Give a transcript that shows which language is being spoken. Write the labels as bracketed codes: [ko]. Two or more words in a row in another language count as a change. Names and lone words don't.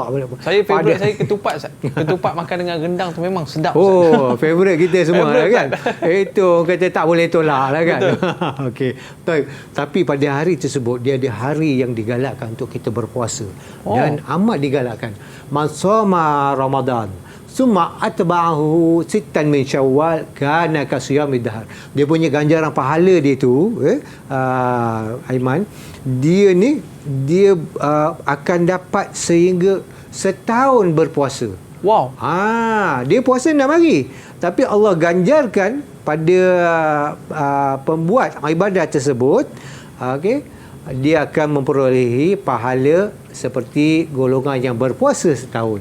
[ms] Saya favourite saya ketupat, Ustaz. Ketupat makan dengan rendang tu memang sedap, Ustaz. Oh, favourite kita semua lah kan. Itu orang kata tak boleh tolak lah kan. Okey. Tapi pada hari tersebut dia ada hari yang digalakkan untuk kita berpuasa. Dan amat digalakkan. [ar] من صام رمضان ثم أتبعه ستا من شوال كان كصيام الدهر. [ms] Dia punya ganjaran pahala dia tu Aiman, dia akan dapat sehingga setahun berpuasa. Wow. Dia puasa 6 hari, tapi Allah ganjarkan pada pembuat ibadah tersebut, okey, dia akan memperolehi pahala seperti golongan yang berpuasa setahun.